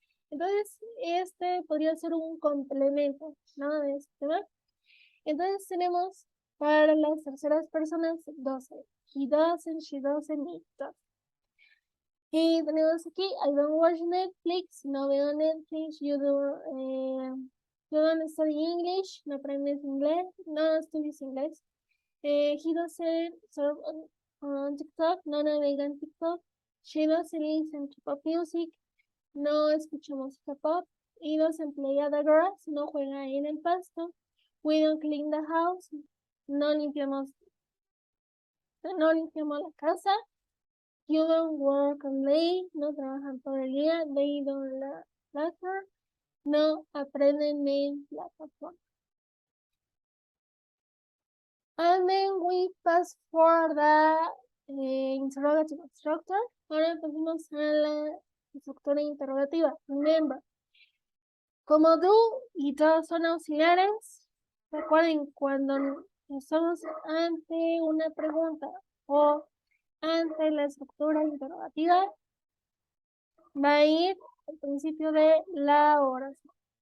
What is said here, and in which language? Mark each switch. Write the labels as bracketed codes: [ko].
[es] Entonces, este podría ser un complemento, ¿no? De este tema. Entonces tenemos para las terceras personas 12. [en] He doesn't, she doesn't, it doesn't. [es] Y tenemos aquí, [en] I don't watch Netflix, [es] no veo Netflix, [en] you don't study English, [es] no aprendes inglés, no estudias inglés. [en] He doesn't serve on TikTok, [es] no navega en TikTok. [en] She doesn't listen to pop music, [es] no escucha música pop. [en] He doesn't play at the grass, [es] no juega en el pasto. [en] We don't clean the house, [es] no limpiamos la casa. [en] You don't work all day, [es] no trabajan todo el día. [en] They don't learn, [es] no aprenden en plataforma. [en] And then we pass for the interrogative structure. [es] Ahora pasamos a la estructura interrogativa. [en] Remember, [es] como do y do son auxiliares, recuerden cuando estamos ante una pregunta o ante la estructura interrogativa, va a ir al principio de la oración.